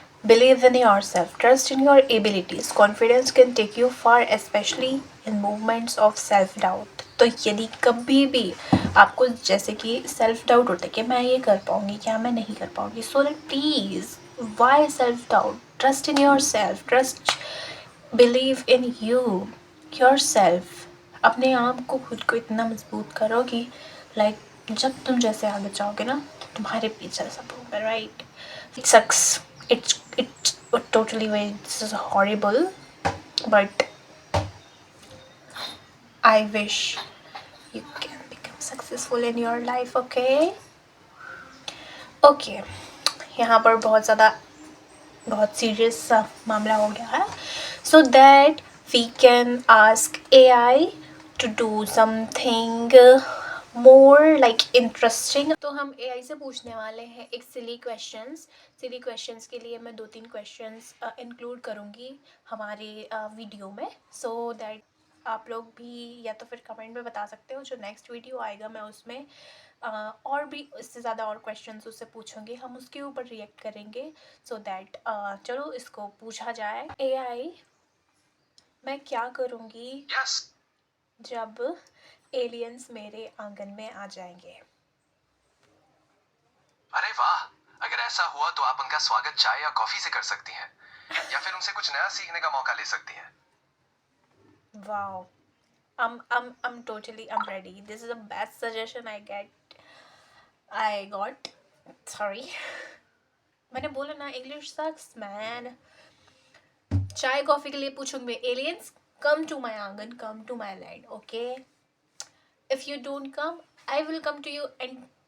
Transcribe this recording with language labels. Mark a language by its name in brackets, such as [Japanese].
[English] Believe in yourself, trust in your abilities, confidence can take you far, especially in moments of self-doubt. [Hindi] तो यदि कभी भी आपको जैसे कि सेल्फ डाउट होता है कि मैं ये कर पाऊँगी क्या, मैं नहीं कर पाऊँगी, [English] So that please, why self doubt? Trust in your self, believe in your self. [Hindi] अपने आप को, खुद को इतना मजबूत करो कि लाइक जब तुम जैसे आगे जाओगे ना, तुम्हारे पीछे सब होगा, right? [English] It sucks. It's totally this is horrible, but I wish you can become successful in your life. Okay. [Hindi] यहाँ पर बहुत सीरियस सा मामला हो गया है. [English] So that we can ask AI to do something more like interesting. [Hindi] तो हम AI से पूछने वाले हैं एक सिली क्वेश्चंस के लिए मैं 2-3 क्वेश्चंस इंक्लूड करूँगी हमारे वीडियो में. सो दैट आप लोग भी या तो फिर कमेंट में बता सकते हो. जो नेक्स्ट वीडियो आएगा मैं उसमें और भी इससे ज़्यादा और क्वेश्चंस उससे पूछूंगी, हम उसके ऊपर रिएक्ट करेंगे. सो दैट चलो इसको पूछा जाए. AI, मैं क्या करूँगी [English] Yes. [Hindi] जब एलियंस मेरे आंगन में आ जाएंगे? अरे वाह, अगर ऐसा हुआ तो आप उनका स्वागत चाय या कॉफी से कर सकती हैं, या फिर उनसे कुछ नया सीखने का मौका ले सकती हैं. [English] Wow. I'm ready. This is the best suggestion I got. Sorry. [Hindi] मैंने बोला ना, [English] English sucks, man. [Hindi] चाय कॉफी के लिए पूछूंगी [English] aliens, come to my aangan, come to my land, okay? If you don't come, I will come to you and